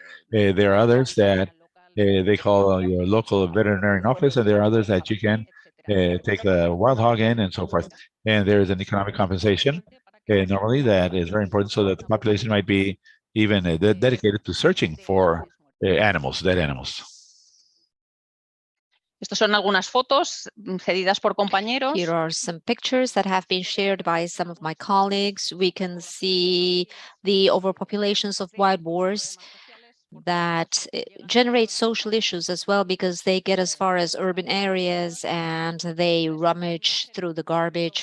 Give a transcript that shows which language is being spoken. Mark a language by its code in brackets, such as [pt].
[en] There are others that they call your local veterinarian office, and there are others that you can take the wild hog in and so forth. And there is an economic compensation normally that is very important so that the population might be even dedicated to searching for animals, dead animals. [es] Estas son algunas fotos cedidas por compañeros. [en] Here are some pictures that have been shared by some of my colleagues. We can see the overpopulations of wild boars that generate social issues as well, because they get as far as urban areas and they rummage through the garbage.